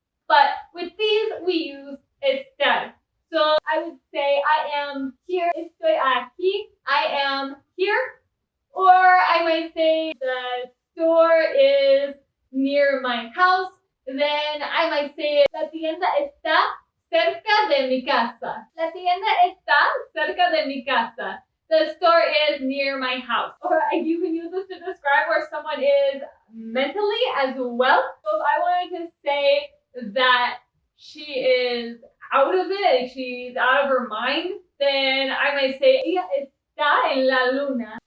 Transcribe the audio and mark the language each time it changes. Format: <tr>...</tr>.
<en>But with these, we use estar. So I would say, I am here,</en> <es>estoy aquí,</es> <en>I am here. Or I might say, the store is near my house. Then I might say,</en> <es>la tienda está cerca de mi casa. La tienda está cerca de mi casa.</es> <en>The store is near my house. Or you can use this to describe where someone is mentally as well. So if I wanted to say that she is out of it, she's out of her mind, then I might say,</en> <es>ella está en la luna.</es>